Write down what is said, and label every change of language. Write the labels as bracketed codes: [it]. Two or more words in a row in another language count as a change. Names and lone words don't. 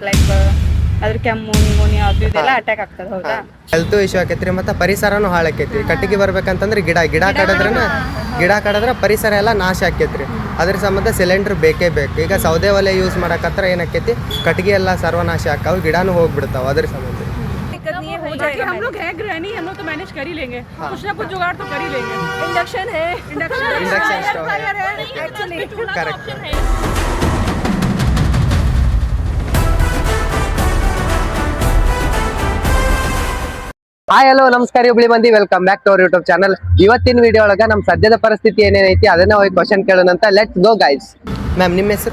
[kn] ಲೈಕ್ ಅದ್ರ ಕೆಮ್ಮು, ನಿಮೋನಿಯಾ ಅದು ಇದೆಲ್ಲ ಅಟ್ಯಾಕ್ ಆಗ್ತದೆ. ಹೌದಾ? [en] health issue [kn] ಆಕೈತ್ರಿ, ಮತ್ತು ಪರಿಸರನೂ ಹಾಳಾಕೈತಿ. ಕಟ್ಟಿಗೆ ಬರ್ಬೇಕಂತಂದ್ರೆ ಗಿಡ ಕಡಿದ್ರೆ ಪರಿಸರ ಎಲ್ಲ ನಾಶ ಆಕೈತ್ರಿ. ಅದ್ರ ಸಂಬಂಧ ಸಿಲಿಂಡರ್ ಬೇಕೇ ಬೇಕು. ಈಗ ಸೌದೆ ಒಲೆ ಯೂಸ್ ಮಾಡಕತ್ರ ಏನಾಕೈತಿ, ಕಟ್ಟಿಗೆ ಎಲ್ಲ ಸರ್ವನಾಶ ಆಕಾವು, ಗಿಡನೂ ಹೋಗ್ಬಿಡ್ತಾವ. ಅದ್ರ ಸಂಬಂಧ [hi] हम लोग है गृहिणी, हम लोग तो मैनेज कर ही लेंगे. कुछ ना कुछ जुगाड़ तो कर ही लेंगे. इंडक्शन है, [en] induction stove [hi] है. एक्चुअली करेक्ट. [en] hi hello [kn] ನಮಸ್ಕಾರ ಹುಬ್ಳಿ ಮಂದಿ, [en] welcome back to our YouTube channel. [kn] ಇವತ್ತಿನ ವಿಡಿಯೋ ಒಳಗೆ ನಮ್ಮ ಸದ್ಯದ ಪರಿಸ್ಥಿತಿ ಏನೇನೈತಿ ಅದನ್ನ ಹೋಗಿ ಕ್ವಶನ್ ಕೇಳೋಣಂತ. [en] let's go guys. [kn] ಮ್ಯಾಮ್, ನಿಮ್ಮ ಹೆಸರು?